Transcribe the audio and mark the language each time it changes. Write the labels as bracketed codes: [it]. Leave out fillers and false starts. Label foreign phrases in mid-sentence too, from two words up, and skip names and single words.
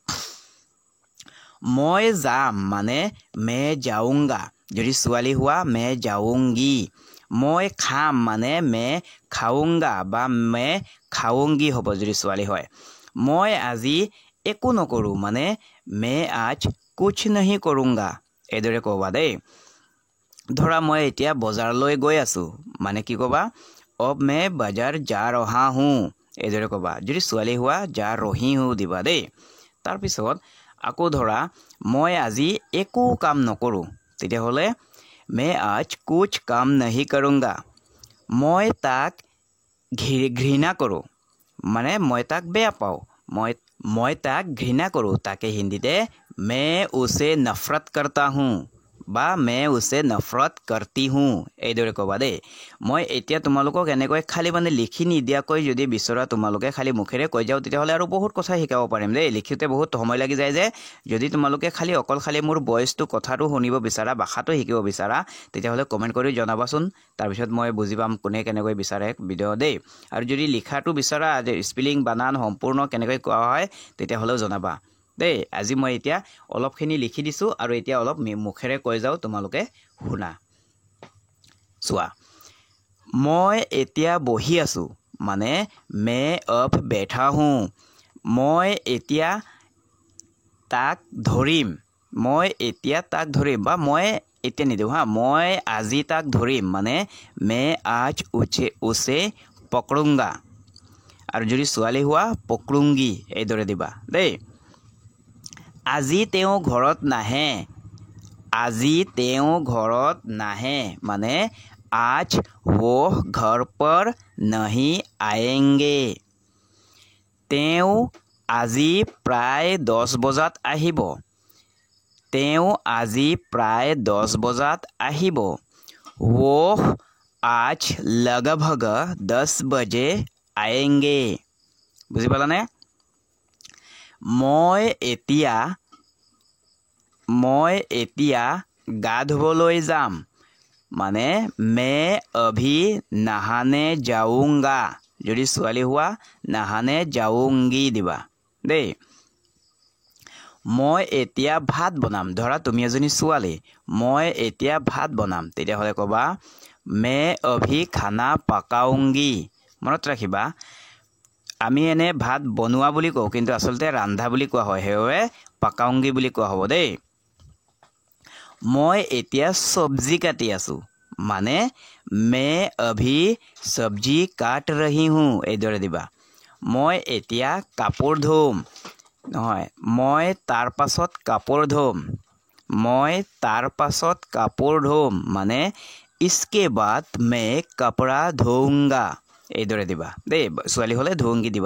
[as] মই যাম মানে [hi] मैं जाऊंगा [as] যদি ছোৱালী হোৱা [hi] मैं जाऊंगी [as] মই খাম মানে [hi] मैं खाऊंगा [as] বা [hi] मैं खाऊंगी [as] হ'ব যদি ছোৱালী হয় মই আজি একো নকৰো মানে [hi] मैं आज कुछ नहीं करूंगा [as] এইদৰে ক'বা দেই ধৰা মই এতিয়া বজাৰলৈ গৈ আছো মানে কি ক'বা [hi] अब मैं बाजार जा रहा हूँ [as] এইদৰে ক'বা যদি ছোৱালী হোৱা [hi] जा रही हूँ [as] দিবা দেই তাৰ পিছত আকৌ ধৰা মই আজি একো কাম নকৰো তেতিয়া হ'লে [hi] मैं आज कुछ काम नहीं करूंगा [as] মই তাক ঘৃণা কৰো মানে মই তাক বেয়া পাওঁ মই তাক ঘৃণা কৰো তাকে হিন্দীতে [hi] मैं उसे नफरत करता हूँ [as] বা [hi] मैं उसे नफरत करती हूँ [as] এইদৰে ক'বা দেই মই এতিয়া তোমালোকক এনেকৈ খালি মানে লিখি নিদিয়াকৈ যদি বিচৰা তোমালোকে খালি মুখেৰে কৈ যাও তেতিয়াহ'লে আৰু বহুত কথা শিকাব পাৰিম দেই লিখোতে বহুত সময় লাগি যায় যে যদি তোমালোকে অকল খালি মোৰ ভয়েছটো কথাটো শুনিব বিচাৰা ভাষাটো শিকিব বিচাৰা তেতিয়াহ'লে কমেণ্ট কৰি জনাবাচোন তাৰপিছত মই বুজি পাম কোনে কেনেকৈ বিচাৰে ভিডিঅ' দেই আৰু যদি লিখাটো বিচাৰা স্পেলিং বানান সম্পূৰ্ণ কেনেকৈ কোৱা হয় তেতিয়াহ'লেও জনাবা দেই আজি মই এতিয়া অলপখিনি লিখি দিছো আৰু এতিয়া অলপ মুখেৰে কৈ যাও তোমালোকে শুনা চোৱা মই এতিয়া বহি আছো মানে [hi] मैं अब बैठा हूँ [as] মই এতিয়া তাক ধৰিম বা মই এতিয়া নিদিওঁ হা মই আজি তাক ধৰিম মানে [hi] मैं आज उसे पकड़ूंगा [as] আৰু যদি ছোৱালী হোৱা पकड़ूंगी এইদৰে দিবা দেই আজি তেওঁ ঘৰত নাহে মানে [hi] आज वो घर पर नहीं आएंगे [as] তেওঁ আজি প্ৰায় 10 বজাত আহিব [hi] वो आज लगभग 10 बजे आएंगे [as] বুজি পালানে মই এতিয়া গা ধুবলৈ যাম মানে मैं [hi] अभी नहाने जाऊंगा [as] যদি ছোৱালী হোৱা [hi] नहाने जाऊंगी [as] দিবা দেই মই এতিয়া ভাত বনাম ধৰা তুমি এজনী ছোৱালী মই এতিয়া ভাত বনাম তেতিয়াহ'লে ক'বা [hi] मैं अभी खाना पकाऊंगी [as] মনত ৰাখিবা আমি এনে ভাত বনোৱা বুলি কওঁ কিন্তু আসলতে ৰান্ধা বুলি কোৱা হয় হেৱে পকাউংগি বুলি কোৱা হ'ব দেই মই এতিয়া সবজি কাটি আছো মানে [hi] मैं अभी सब्जी काट रही हूँ [as] এইদৰে দিবা মই এতিয়া কাপোৰ ধুম নহয় মই তাৰ পাছত কাপোৰ ধুম মই তাৰ পাছত কাপোৰ ধুম মানে [hi] इसके बाद मैं कपड़ा धोऊंगा [as] এইদৰে দিবা দেই ছোৱালী হ'লে ধোংগি দিবা